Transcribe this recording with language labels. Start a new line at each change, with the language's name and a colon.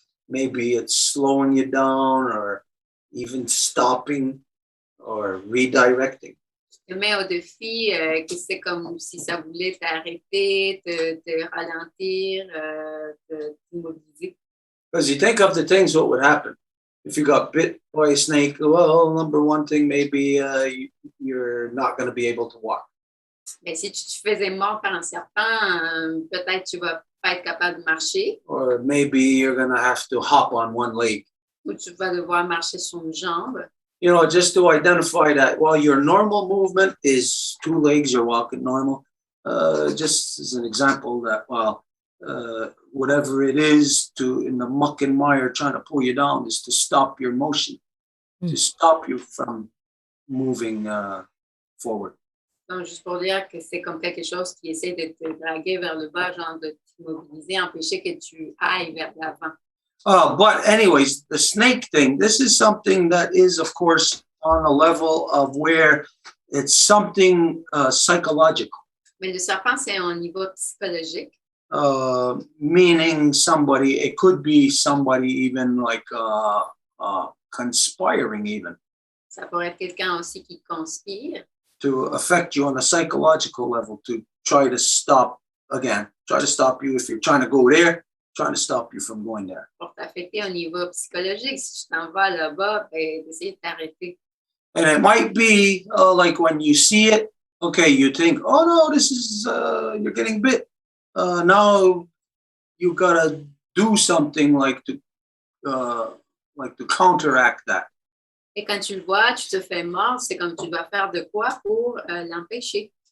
English: Maybe it's slowing you down or even stopping or redirecting.
French: Je te mets au défi que c'est comme si ça voulait t'arrêter, te ralentir, t'immobiliser.
English: Because you think of the things, what would happen? If you got bit by a snake, well, number one thing, maybe you're not going to be able to walk.
French: Mais si tu te faisais mordre par un serpent, peut-être tu vas pas être capable de marcher.
English: Or maybe you're going to have to hop on one leg.
French: Ou tu vas devoir marcher sur une jambe.
English: You know, just to identify that while your normal movement is two legs, you're walking normal. Just as an example that while whatever it is in the muck and mire trying to pull you down is to stop your motion, to stop you from moving forward.
French: Donc, juste pour dire que c'est comme quelque chose qui essaie de te draguer vers le bas, genre de t'immobiliser, empêcher que tu ailles vers l'avant.
English: But anyways, the snake thing, this is something that is, of course, on a level of where it's something psychological.
French: Mais le serpent, c'est au niveau psychologique.
English: Meaning somebody, it could be somebody even like conspiring even.
French: Ça pourrait être quelqu'un aussi qui conspire.
English: To affect you on a psychological level, to try to stop you if you're trying to go there, trying to stop you from going there.
French: Pour t'affecter au niveau psychologique, si tu t'en vas là-bas, d'essayer de t'arrêter.
English: And it might be like when you see it, okay, you think, oh no, this is, you're getting bit. Now you gotta do something like to counteract that.
French: Et quand tu le vois, tu te fais mordre, c'est comme tu dois faire de quoi pour l'empêcher.